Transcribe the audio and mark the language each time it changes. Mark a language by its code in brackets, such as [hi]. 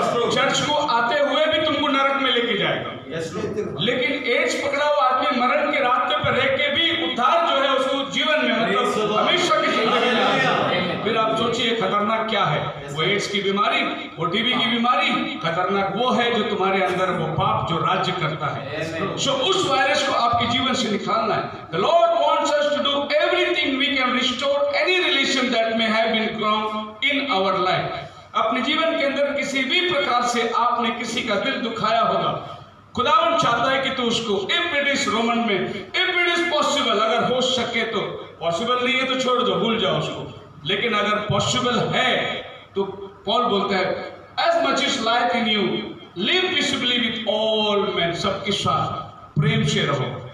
[hi] Church को आते हुए भी तुमको नरक में लेके जाएगा। लेकिन एड्स पकड़ा हुआ आदमी मरण के रास्ते पर रह के भी उद्धार जो है उसको जीवन में मतलब हमेशा की जिंदगी में। फिर आप सोचिए खतरनाक क्या है, वो एड्स की बीमारी, वो टीबी की बीमारी, खतरनाक वो है जो तुम्हारे अंदर वो पाप जो राज्य करता है। सो उस वायरस को आपके जीवन से निकालना है। [en] The Lord wants us to do everything we can restore any relation that may have been wrong in our life. [hi] अपने जीवन के अंदर किसी भी प्रकार से आपने किसी का दिल दुखाया होगा, खुदावन चाहता है कि तू उसको, [en] if it is Roman [hi] में, [en] if it is possible, [hi] अगर हो सके तो, पॉसिबल नहीं है तो छोड़ दो, भूल जाओ उसको, लेकिन अगर पॉसिबल है तो पॉल बोलता है [en] as much is life in you live peacefully with all man, [hi] सबके साथ प्रेम से रहो।